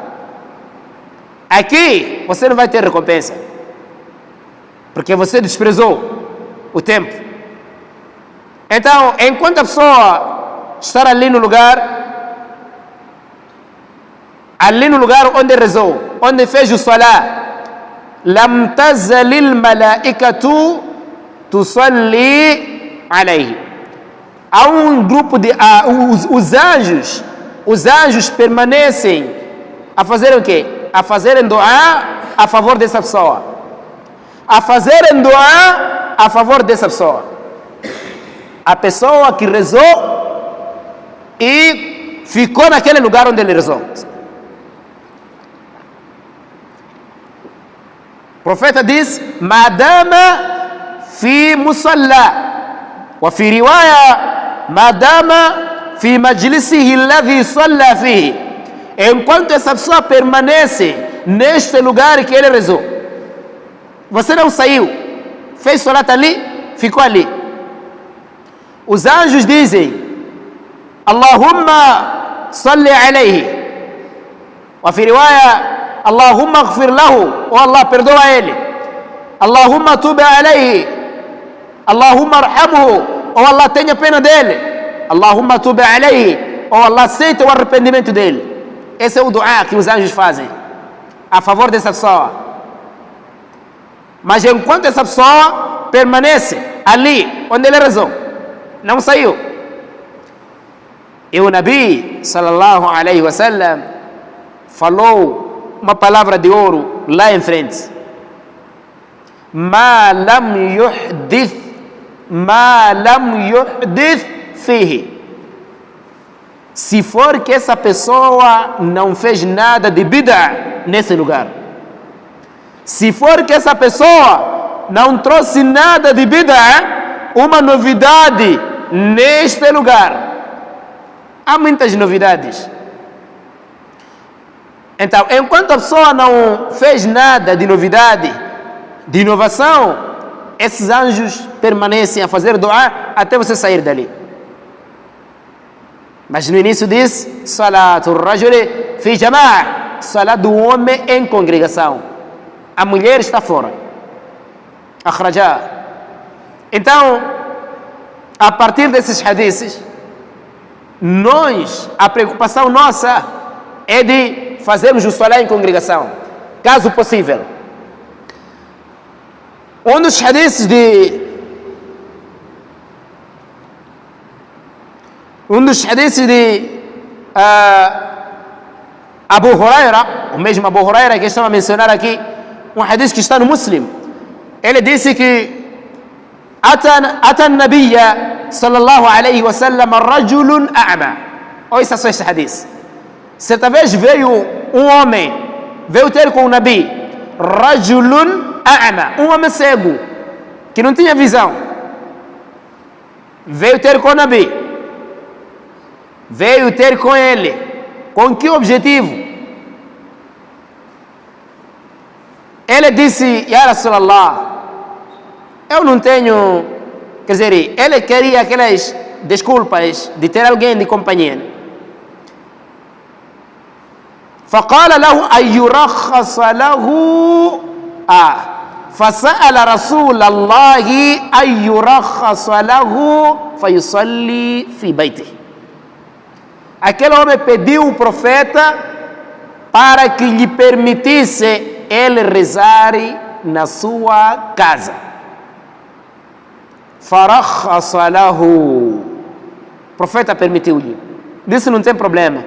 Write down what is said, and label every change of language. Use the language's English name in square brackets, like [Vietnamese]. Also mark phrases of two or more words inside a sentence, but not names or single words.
[Portuguese] Aqui você não vai ter recompensa, porque você desprezou o tempo. Então, enquanto a pessoa estar ali no lugar onde rezou, onde fez o salá, [Arabic] لم تزل الملائكة تصلي عليه. [Portuguese] Há um grupo de os anjos permanecem a fazer o quê? A fazerem dua a favor dessa pessoa. A fazerem dua a favor dessa pessoa. A pessoa que rezou e ficou naquele lugar onde ele rezou. O profeta diz: [Arabic] ما دام في مصلاه، وفي رواية ما دام في مجلسه الذي صلى فيه. [Portuguese] Enquanto essa pessoa permanece neste lugar que ele rezou, você não saiu, fez salat ali, ficou ali. Os anjos dizem: [Arabic] اللهم صل عليه, وفي رواية اللهم اغفر له, oh Allah, [Portuguese] perdoa ele. [Arabic] اللهم تب عليه، اللهم ارحمه, oh Allah, [Portuguese] tenha pena dele. [Arabic] اللهم تب عليه, oh Allah, [Portuguese] aceita o arrependimento dele. Esse é o dua que os anjos fazem a favor dessa pessoa. Mas enquanto essa pessoa permanece ali onde ele rezou, não saiu, e o Nabi [Arabic] صلى الله عليه وسلم [Portuguese] falou uma palavra de ouro lá em frente: [Arabic] ما لم يحدث فيه. [Portuguese] Se for que essa pessoa não fez nada de bid'a nesse lugar, se for que essa pessoa não trouxe nada de bid'a, uma novidade neste lugar. Há muitas novidades. Então, enquanto a pessoa não fez nada de novidade, de inovação, esses anjos permanecem a fazer dua até você sair dali. Mas no início diz: [Arabic] صلاة الرجل في جماعة, [Portuguese] salat do homem em congregação. A mulher está fora. Akhrajah. Então, a partir desses hadiths, a preocupação nossa é de fazermos o salat em congregação, caso possível. Um dos hadiths de Abu Huraira, o mesmo Abu Huraira que estamos a mencionar aqui, um hadith que está no Muslim. Ele disse que [Arabic] أتى النبي صلى الله عليه وسلم رجل أعمى. [Portuguese] Ouça só este hadith. Certa vez veio um homem, veio ter com o Nabi, [Arabic] رجل أعمى, [Portuguese] um homem cego, que não tinha visão. Veio ter com o Nabi, veio ter com ele. Com que objetivo? Ele disse: [Arabic] يا رسول الله, [Portuguese] eu não tenho, quer dizer, ele queria aquelas desculpas de ter alguém de companhia. [Arabic] فقال له أن يرخص له فسأل رسول الله أن يرخص له فيصلي في بيته. [Portuguese] Aquele homem pediu o profeta para que lhe permitisse ele rezar na sua casa. [Arabic] فرخص له. [Portuguese] O profeta permitiu-lhe. Disse: não tem problema.